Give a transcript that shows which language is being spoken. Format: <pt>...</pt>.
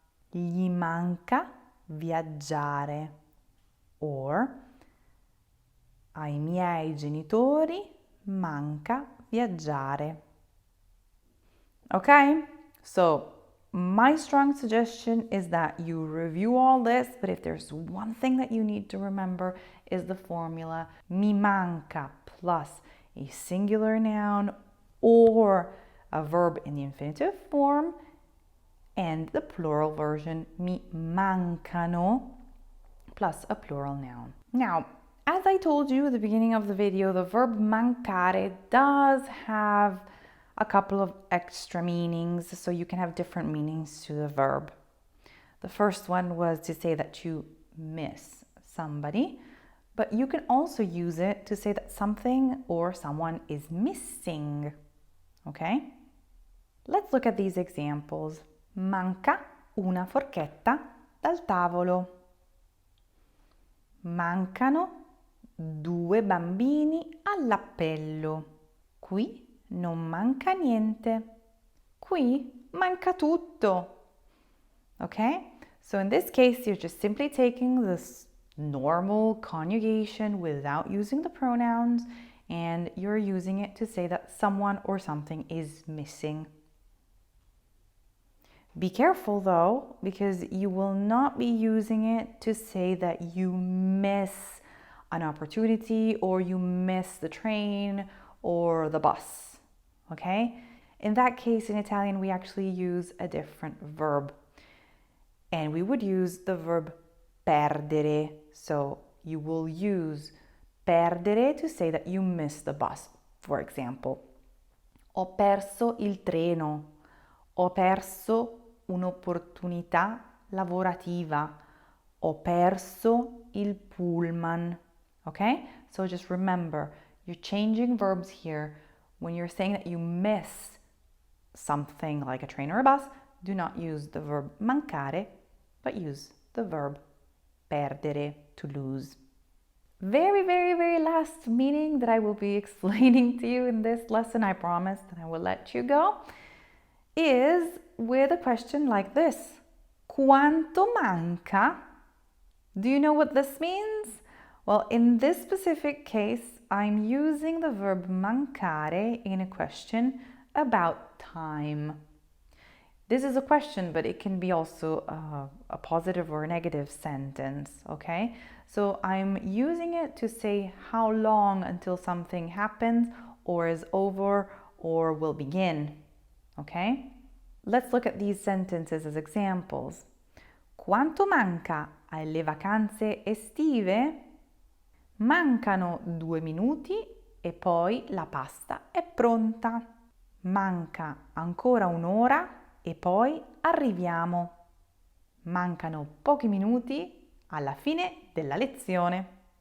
<it>Gli manca viaggiare, or ai miei genitori manca viaggiare.</it> <en>Okay? So my strong suggestion is that you review all this, but if there's one thing that you need to remember is the formula mi manca plus a singular noun or a verb in the infinitive form and the plural version mi mancano plus a plural noun. Now, as I told you at the beginning of the video, the verb mancare does have a couple of extra meanings, so you can have different meanings to the verb. The first one was to say that you miss somebody, but you can also use it to say that something or someone is missing. Okay? Let's look at these examples.</en> <it>Manca una forchetta dal tavolo. Mancano 2 bambini all'appello. Qui non manca niente. Qui manca tutto. Okay?</it> <en>So in this case, you're just simply taking this normal conjugation without using the pronouns, and you're using it to say that someone or something is missing. Be careful though, because you will not be using it to say that you miss an opportunity or you miss the train or the bus. Okay? In that case, in Italian, we actually use a different verb. And we would use the verb perdere. So you will use perdere to say that you missed the bus, for example.</en> <it>Ho perso il treno. Ho perso un'opportunità lavorativa. Ho perso il pullman. Okay?</it> <en>So just remember, you're changing verbs here. When you're saying that you miss something like a train or a bus, do not use the verb mancare, but use the verb perdere, to lose. Very, very, very last meaning that I will be explaining to you in this lesson, I promise, and I will let you go, is with a question like this.</en> <it>Quanto manca?</it> <en>Do you know what this means? Well, in this specific case, I'm using the verb mancare in a question about time. This is a question, but it can be also a positive or a negative sentence, okay? So I'm using it to say how long until something happens or is over or will begin, okay? Let's look at these sentences as examples.</en> <it>Quanto manca alle vacanze estive? Mancano 2 minuti e poi la pasta è pronta. Manca ancora un'ora e poi arriviamo. Mancano pochi minuti alla fine della lezione.</it>